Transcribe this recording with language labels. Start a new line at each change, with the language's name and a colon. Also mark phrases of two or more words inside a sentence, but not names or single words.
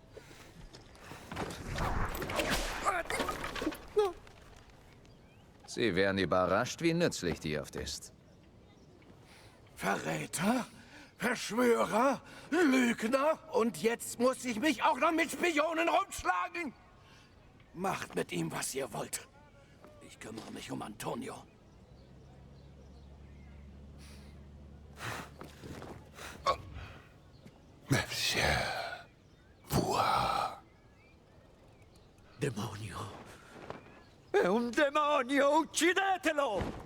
German: Sie wären überrascht, wie nützlich die oft ist. Verräter? Verschwörer? Lügner? Und jetzt muss ich mich auch noch mit Spionen rumschlagen? Macht mit ihm, was ihr wollt. Ich kümmere mich um Antonio. Monsieur.
Italian: Voi. Demonio. È un demonio! Uccidetelo!